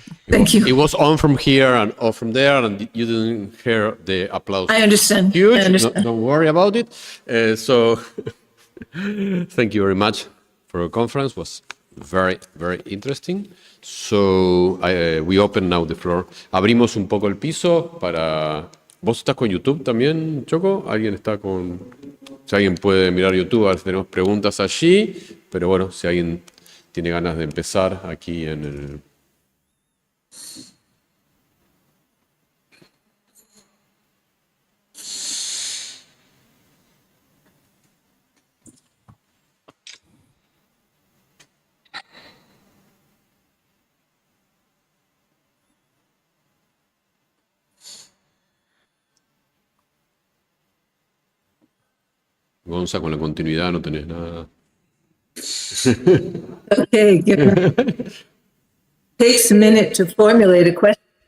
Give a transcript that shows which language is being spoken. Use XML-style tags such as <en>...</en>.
<en>Thank you. It was on from here and off from there, and you didn't hear the applause. I understand. Huge. I understand. Don't worry about it. So, thank you very much for your conference. It was very, very interesting. So, we open now the floor.</en> <es>Abrimos un poco el piso para... ¿Vos estás con YouTube también, Choco? ¿Alguien está con...? Si alguien puede mirar YouTube, a ver si tenemos preguntas allí. Pero bueno, si alguien tiene ganas de empezar aquí en el... Gonza, con la continuidad no tenés nada.</es> <en>Okay, good. Takes a minute to formulate a question.</en>